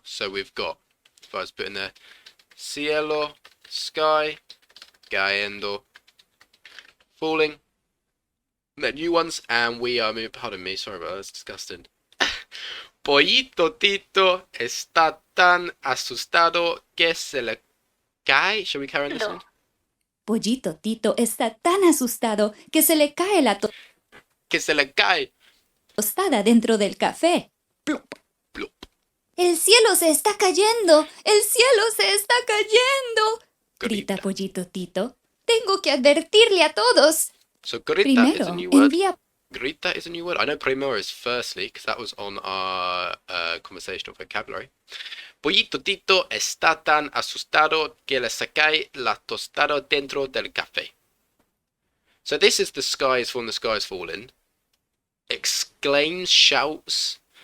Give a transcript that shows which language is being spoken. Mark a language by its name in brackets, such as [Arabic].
[English] So we've got, if I was putting there, cielo, sky, cayendo, falling. The new ones, and we are moving. Pardon me, sorry about that. That's disgusting. [Spanish] Pollito Tito está tan asustado que se le cae. [English] Shall we carry on this one? [Spanish] Pollito Tito está tan asustado que se le cae la Que se le cae. tostada dentro del café. Plop. Plop. El cielo se está cayendo. El cielo se está cayendo. Grita. Grita Pollito Tito. Tengo que advertirle a todos. [English] So grita is a [Spanish] Primero, [English] new word. [Spanish] envía [English] Grita is a new word. I know primero is firstly, because that was on our conversational vocabulary. [Spanish] Pollito Tito está tan asustado que le cae la tostada dentro del café. [English] So this is the skies from the skies falling. Exclaims, shouts.